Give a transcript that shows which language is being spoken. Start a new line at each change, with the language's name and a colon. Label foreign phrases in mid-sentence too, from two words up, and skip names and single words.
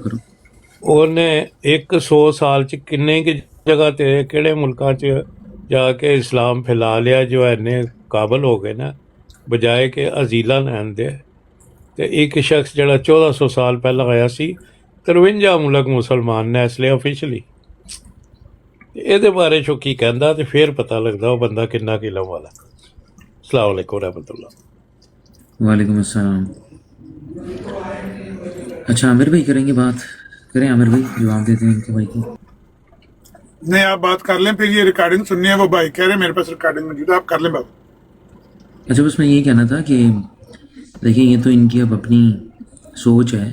Punjabi: ਉਹਨੇ 100 ਸਾਲ 'ਚ ਕਿੰਨੇ ਕੁ ਜਗ੍ਹਾ ਤੇ ਕਿਹੜੇ ਮੁਲਕਾਂ 'ਚ ਜਾ ਕੇ ਇਸਲਾਮ ਫੈਲਾ ਲਿਆ ਜੋ ਇੰਨੇ ਕਾਬਲ ਹੋ ਗਏ ਨਾ, ਬਜਾਏ ਕਿ ਅਜ਼ੀਲਾ ਲੈਣ ਦੇ। ਤੇ ਇੱਕ ਸ਼ਖਸ ਜਿਹੜਾ 1400 ਸਾਲ ਪਹਿਲਾਂ ਆਇਆ ਸੀ, 53 ਮੁਲਕ ਮੁਸਲਮਾਨ ਨੇ ਇਸ ਲਈ ਆਫੀਸ਼ੀਅਲੀ। ਇਹਦੇ ਬਾਰੇ ਚੋਂ ਕੀ ਕਹਿੰਦਾ ਤੇ ਫਿਰ ਪਤਾ ਲੱਗਦਾ ਉਹ ਬੰਦਾ ਕਿੰਨਾ ਕੁ ਇਲਮ ਵਾਲਾ।
Arabic: السلام عليكم ورحمة الله. وعليكم السلام.
Hindi: अच्छा आमिर भाई करेंगे बात, करें आमिर भाई, जवाब देते हैं इनके भाई की। नहीं आप बात कर लें, फिर ये रिकॉर्डिंग सुननी है, वो भाई कह रहे हैं मेरे पास रिकॉर्डिंग मौजूद है, आप कर लें बात। अच्छा बस मैं ये कहना था कि देखिए ये तो इनकी अब अपनी सोच है।